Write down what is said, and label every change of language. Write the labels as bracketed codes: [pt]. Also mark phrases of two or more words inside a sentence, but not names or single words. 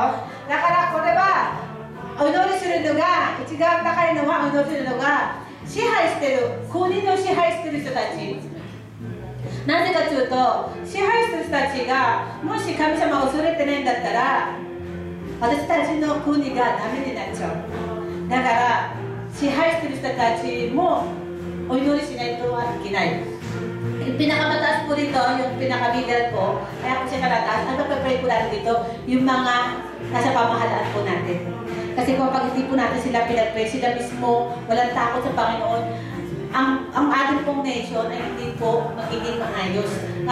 [ja] だからこれはお祈りするのが一番高いのはお祈りするのが支配してる、国の支配してる人たち。なぜかというと、支配する人たちがもし神様を恐れてないんだったら、私たちの国がダメになっちゃう。だから支配してる人たちもお祈りしないとはいけない。 [tl] Yung pinakamataas po dito, yung pinakamiddle po, kaya po siya kalataas, ang pag-pray po natin dito, yung mga nasa pamahalaan po natin. Kasi kung pag hindi po natin sila pinag-pray, sila mismo, walang takot sa Panginoon, ang ating pong nation ay hindi po magiging maayos.